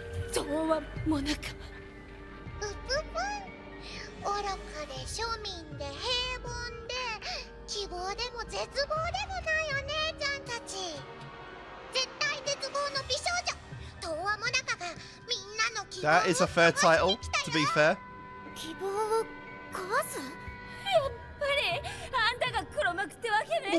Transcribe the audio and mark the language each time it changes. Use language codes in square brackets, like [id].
[ja] そうはもなか。うぷぷん。愚かで庶民で平凡で希望でも絶望でもないお姉ちゃんたち。絶対絶望の美少女。東和もなかがみんなの希望を [en] That is a fair title, to be fair. [ja] 希望を壊す？やっぱりあんたが黒幕ってわけね。